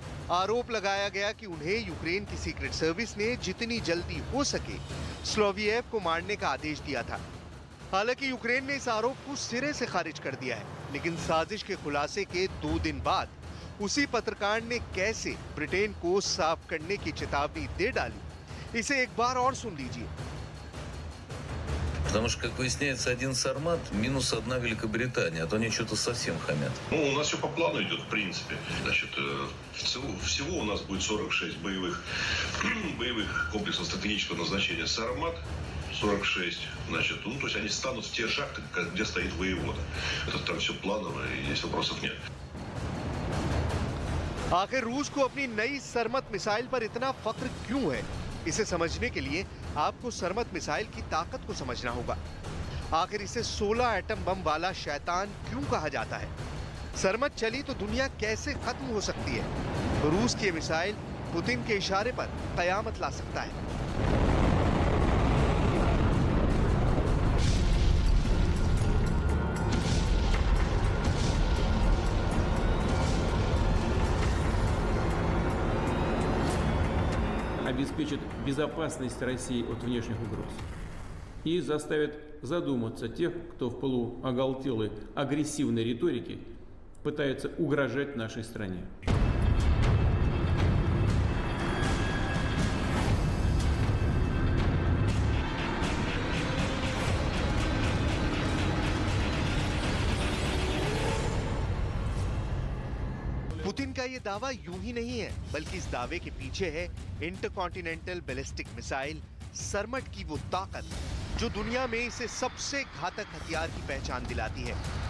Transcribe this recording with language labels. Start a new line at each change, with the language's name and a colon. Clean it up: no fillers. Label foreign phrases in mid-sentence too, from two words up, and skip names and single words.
Hindi: आरोप लगाया गया कि उन्हें यूक्रेन की
English: secret service
Hindi: ने जितनी जल्दी हो सके सोलोवियव को मारने का आदेश दिया था। हालांकि यूक्रेन ने इस आरोप को सिरे से खारिज कर दिया है, लेकिन साजिश के खुलासे के 2 दिन बाद उसी पत्रकार ने कैसे ब्रिटेन को साफ करने की चेतावनी दे डाली, इसे एक बार और सुन लीजिए।
Russian: Потому что, как выясняется, один Сармат минус 1 Великобритания, а то они что-то совсем хамят. Ну, у нас все по плану идет, в принципе. Значит, всего у нас будет 46 боевых комплексов стратегического назначения «Сармат». 46, значит, ну, то есть они станут в те шахты, где стоит воевода. Это там все планово, и здесь вопросов нет.
Hindi: आखिर रूस को अपनी नई सरमत मिसाइल पर इतना फख्र क्यों है? इसे समझने के लिए आपको सरमत मिसाइल की ताकत को समझना होगा। आखिर इसे 16
English: atom bomb
Hindi: वाला शैतान क्यों कहा जाता है? सरमत चली तो दुनिया कैसे खत्म हो सकती है? रूस की मिसाइल पुतिन के इशारे पर कयामत ला सकता है।
Russian: Обеспечит безопасность России от внешних угроз и заставит задуматься тех, кто в полуоголтелой агрессивной риторике пытается угрожать нашей стране.
Hindi: पुतिन का ये दावा यूं ही नहीं है, बल्कि इस दावे के पीछे है
English: intercontinental ballistic missile
Hindi: सरमट की वो ताकत जो दुनिया में इसे सबसे घातक हथियार की पहचान दिलाती है।